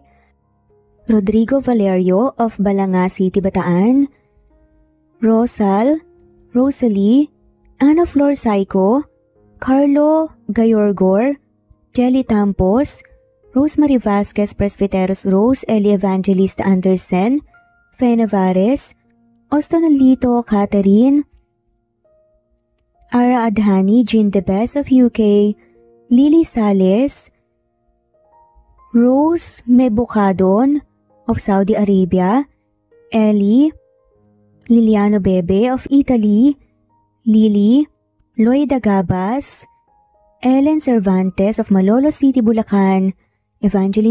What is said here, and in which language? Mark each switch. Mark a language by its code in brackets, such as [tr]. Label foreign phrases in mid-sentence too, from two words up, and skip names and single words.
[en] Rodrigo Valerio of Balanga City, Bataan, Rosal, Rosalie, Ana Flor Saico, Carlo Gayorgor, Jelly Tampos, Rosemary Vasquez Presbiteros Rose, Eli Evangelista Anderson, Fe Navares, Ostonalito Catherine, Ara Adhani, Jean Debes of UK, Lily Sales, Rose Mebukadon of Saudi Arabia, Ellie, Liliano Bebe of Italy, Lily, Loida Gabas, Ellen Cervantes of Malolo City, Bulacan, Evangeline